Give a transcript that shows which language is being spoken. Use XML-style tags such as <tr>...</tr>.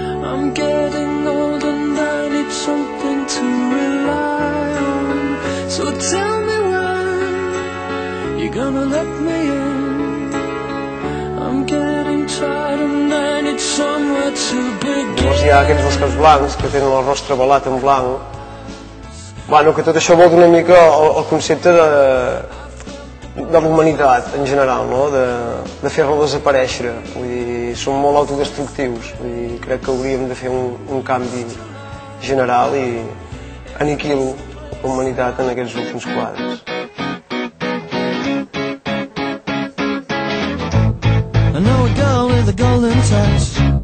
<en>I'm getting old and I need something to rely on. So tell me when you're gonna let me in. I'm getting tired and I need somewhere to begin.</en> <ca>Llavors hi ha aquests dos caps blancs que tenen el rostre velat en blanc. Bueno, que tot això vol una mica el concepte de l'humanitat en general, no? De fer-la desaparèixer. Vull dir, som molt autodestructius. Vull dir, crec que hauríem de fer un canvi general i aniquilo la humanitat en aquests últims quadres.</ca> <en>I know a girl with a golden touch.</en>